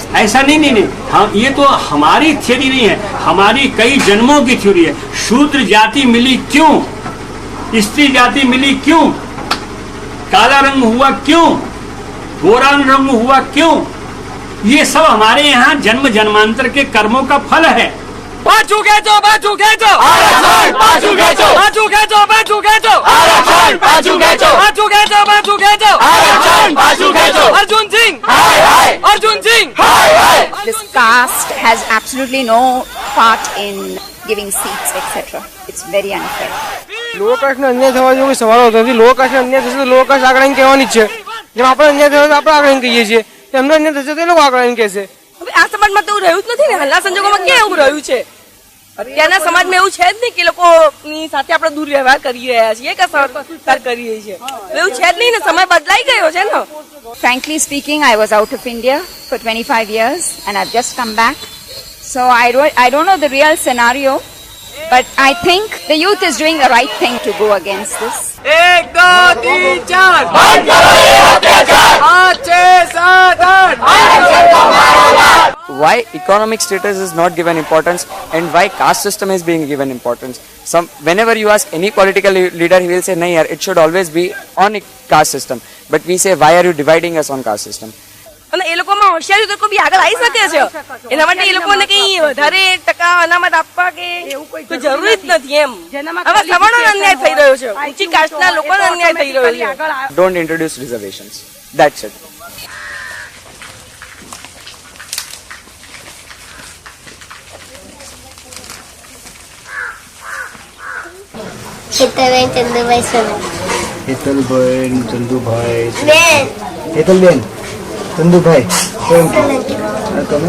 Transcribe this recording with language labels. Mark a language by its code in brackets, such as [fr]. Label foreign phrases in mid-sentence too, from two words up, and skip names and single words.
[hi] ऐसा नहीं, हाँ ये तो हमारी थ्योरी नहीं है, हमारी कई जन्मों की थ्योरी है। शूद्र जाति मिली क्यों? स्त्री जाति मिली क्यों? काला रंग हुआ क्यों? गोरा रंग हुआ क्यों? ये सब हमारे यहाँ जन्म जन्मांतर के कर्मों का फल है। [en] This caste has absolutely no part in giving seats, etc. It's very unfair. [gu] લો કાસ્ટને અન્યાય થવા જેવો કોઈ સવાલ હોતો નથી. લો કાસ્ટને અન્યાય થશે તો [en] low caste [gu] આગળ આવીને કહેવાની જ છે. જેમ આપણે અન્યાય થયો તો આપણે આગળ આવીને કહીએ છીએ, એમને અન્યાય થશે તો એ લોકો આગળ આવીને કહેશે. હવે આ સમાજમાં તો એવું રહ્યું જ નથી ને. હાલના સંજોગોમાં ક્યાં એવું રહ્યું છે? અત્યારના સમાજમાં એવું છે જ નહીં કે લોકોની સાથે આપણે દુર્વ્યવહાર કરી રહ્યા છીએ કે સરકાર કરી રહી છે. એવું છે જ નહીં ને. સમય બદલાઈ ગયો છે ને. [en] Frankly speaking, I was out of India for 25 years and I've just come back. So I don't know the real scenario, but I think the youth is doing the right thing to go against this. [hi] 1 2 3 4 बंद करो ये अत्याचार 5 6 7 8 [en] Why economic status is not given importance and why caste system is being given importance. Whenever you ask any political leader, he will say, [hi] "नहीं यार, [en] it should always be on a caste system." But we say, why are you dividing us on caste system? [gu] અને એ લોકોમાં હોશિયારી તો કોઈ બી આગળ આવી શકે છે. એના માટે એ લોકોને કઈ વધારે ટકા અનામત આપવા કે કોઈ જરૂરી જ નથી એમ. હવે સવર્ણોને અન્યાય થઈ રહ્યો છે, ઊંચી કાસ્ટના લોકોને અન્યાય થઈ રહ્યો છે. [en] Don't introduce reservations. That's it. [gu] હેતલબેન ચંદુભાઈ સોલંકી. હેતલબેન ચંદુભાઈ બેન. હેતલબેન ચંદુભાઈ સોલંકી. અને તમે?